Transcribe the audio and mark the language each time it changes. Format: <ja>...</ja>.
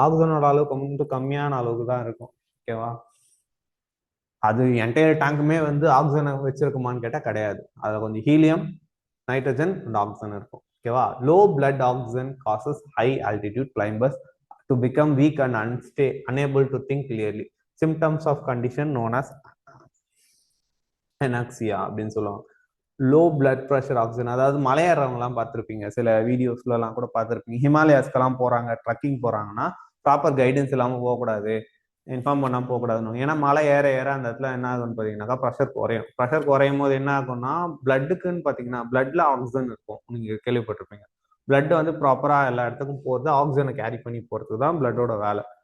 <ta>ஆக்சிஜனோட அளவு கொஞ்சம் கம்மியான அளவுக்கு தான் இருக்கும். ஓகேவா? அது என்டையர் டேங்குமே வந்து ஆக்சிஜனை வச்சிருக்குமான்னு கேட்டா கிடையாது. அதுல கொஞ்சம் ஹீலியம், நைட்ரஜன் அண்ட் ஆக்சிஜன் இருக்கும். ஓகேவா?</ta> <en>Low blood oxygen causes high altitude climbers to become weak and unable to think clearly. Symptoms of condition known as anoxia</en> <ta>அப்படின்னு சொல்லுவாங்க. லோ பிளட் ப்ரெஷர் ஆக்சிஜன், அதாவது மலையேறவங்கலாம் பார்த்துருப்பீங்க, சில வீடியோஸ்ல எல்லாம் கூட பார்த்துருப்பீங்க. ஹிமாலயாஸ்க்கெல்லாம் போறாங்க, ட்ரக்கிங் போறாங்கன்னா ப்ராப்பர் கைடன்ஸ் இல்லாமல் போகக்கூடாது, இன்ஃபார்ம் பண்ணாமல் போகக்கூடாதுன்னு. ஏன்னா மலை ஏற ஏற அந்த இடத்துல என்ன ஆகும்னு பார்த்தீங்கன்னாக்கா ப்ரெஷர் குறையும். ப்ரெஷர் குறையும் போது என்ன ஆகும்னா பிளட்டுக்குன்னு பார்த்தீங்கன்னா பிளட்ல ஆக்சிஜன் இருக்கும், நீங்க கேள்விப்பட்டிருப்பீங்க. பிளட் வந்து ப்ராப்பரா எல்லா இடத்துக்கும் போகிறது, ஆக்சிஜனை கேரி பண்ணி போறதுக்கு தான் பிளட்டோட வேலை.</ta>